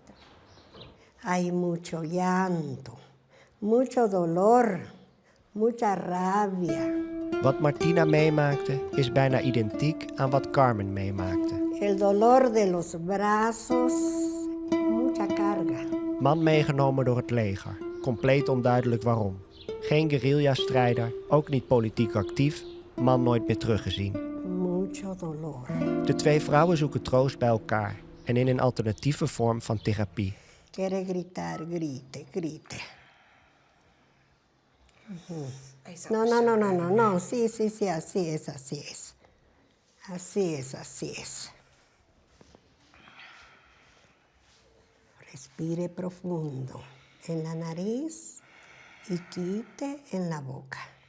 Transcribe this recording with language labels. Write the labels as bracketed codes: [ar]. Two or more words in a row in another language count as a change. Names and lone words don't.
[es] Hay mucho llanto, mucho dolor, mucha rabia. [nl] Wat Martina meemaakte is bijna identiek aan wat Carmen meemaakte. [es] El dolor de los brazos, mucha carga. [nl] Man meegenomen door het leger, compleet onduidelijk waarom. Geen guerrilla-strijder, ook niet politiek actief, man nooit meer teruggezien. [es] Mucho dolor. [nl] De twee vrouwen zoeken troost bij elkaar en in een alternatieve vorm van therapie. [es] Quiere gritar, grite. No. Sí, así es. Así es. Respire profundo en la nariz y quite en la boca.